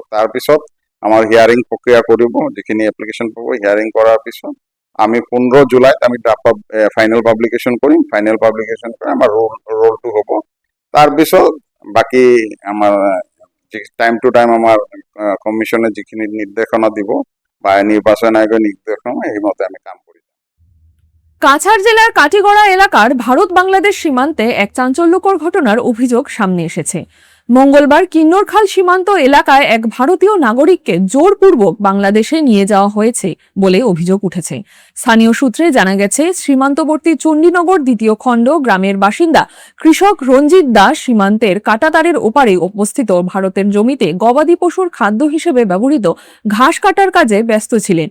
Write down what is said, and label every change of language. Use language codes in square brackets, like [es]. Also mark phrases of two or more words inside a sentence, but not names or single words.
[as] তাৰপিছত আমাৰ হিয়াৰিং প্ৰক্ৰিয়া কৰিব, যিখিনি এপ্লিকেশ্যন পাব হিয়াৰিং কৰাৰ পিছত আমি 15 জুলাইত আমি [en] final publication [as] কৰিম। [en] final publication [as] কৰি আমাৰ ৰোলটো হ'ব। তাৰপিছত বাকী আমাৰ [en] time to time [as] আমাৰ কমিশ্যনে যিখিনি নিৰ্দেশনা দিব বা নিৰ্বাচন আয়োগৰ নিৰ্দেশনা সেইমতে আমি কাম কৰিম। [bn] কাছাড় জেলার কাটিগড়া এলাকার ভারত বাংলাদেশ সীমান্তে এক চাঞ্চল্যকর ঘটনার অভিযোগ সামনে এসেছে। মঙ্গলবার কিন্নরখাল সীমান্ত এলাকায় এক ভারতীয় নাগরিককে জোরপূর্বক বাংলাদেশে নিয়ে যাওয়া হয়েছে বলে অভিযোগ উঠেছে। স্থানীয় সূত্রে জানা গেছে, সীমান্তবর্তী চণ্ডীনগর 2য় খণ্ড গ্রামের বাসিন্দা কৃষক রঞ্জিত দাস সীমান্তের কাঁটাতারের ওপারে অবস্থিত ভারতের জমিতে গবাদি পশুর খাদ্য হিসেবে ব্যবহৃত ঘাস কাটার কাজে ব্যস্ত ছিলেন।